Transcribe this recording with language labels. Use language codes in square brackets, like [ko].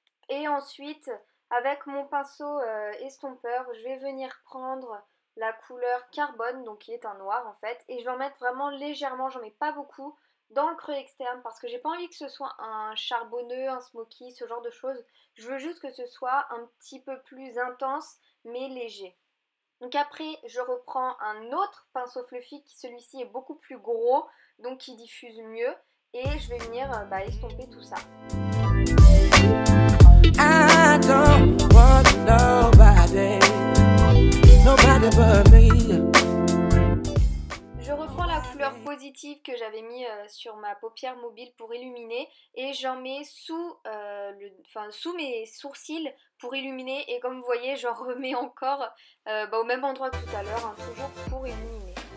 [fr] Et ensuite, avec mon pinceau estompeur, je vais venir prendre la couleur carbone, donc qui est un noir en fait, et je vais en mettre vraiment légèrement, j'en mets pas beaucoup, dans le creux externe parce que j'ai pas envie que ce soit un charbonneux, un smoky, ce genre de choses. Je veux juste que ce soit un petit peu plus intense mais léger. Donc après, je reprends un autre pinceau fluffy qui celui-ci est beaucoup plus gros, donc qui diffuse mieux, et je vais venir estomper tout ça. [en] I don't want nobody but me. [fr] Je reprends la couleur positive que j'avais mis sur ma paupière mobile pour illuminer et j'en mets sous mes sourcils pour illuminer, et comme vous voyez j'en remets encore au même endroit que tout à l'heure, hein, toujours pour illuminer.